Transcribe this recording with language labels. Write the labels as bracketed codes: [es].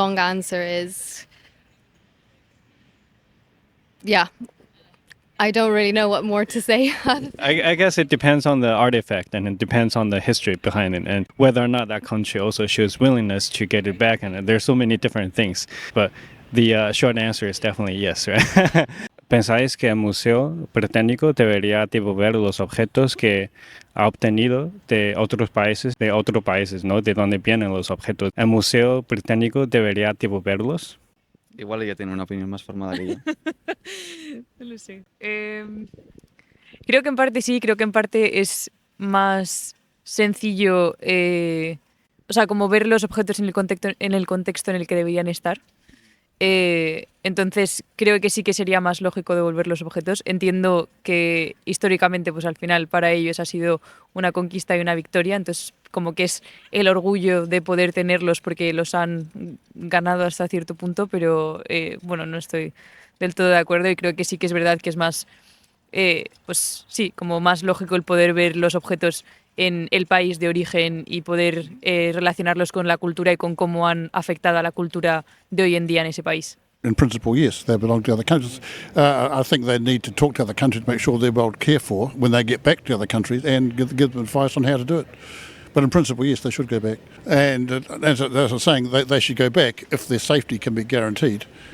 [en] Long answer is, yeah, I don't really know what more to say. I guess it depends on the artifact, and it depends on the history behind it, and whether or not that country also shows willingness to get it back. And there's so many different things, but the short answer is definitely yes, right? [es] ¿Pensáis que el Museo Británico debería devolver los objetos que ha obtenido de otros países, ¿no? De donde vienen los objetos. ¿El Museo Británico debería devolverlos? Igual ella tiene una opinión más formada que yo. No lo sé. Creo que en parte sí, creo que en parte es más sencillo, o sea, como ver los objetos en el contexto en el que deberían estar. Entonces creo que sí que sería más lógico devolver los objetos. Entiendo que históricamente, pues al final para ellos ha sido una conquista y una victoria, entonces como que es el orgullo de poder tenerlos porque los han ganado hasta cierto punto, pero bueno, no estoy del todo de acuerdo y creo que sí que es verdad que es más, pues sí, como más lógico el poder ver los objetos en el país de origen y poder relacionarlos con la cultura y con cómo han afectado a la cultura de hoy en día en ese país. [en] In principle, yes, they belong to other countries. I think they need to talk to other countries to make sure they're well cared for when they get back to other countries and give them advice on how to do it. But in principle, yes, they should go back. And as I was saying, they should go back if their safety can be guaranteed.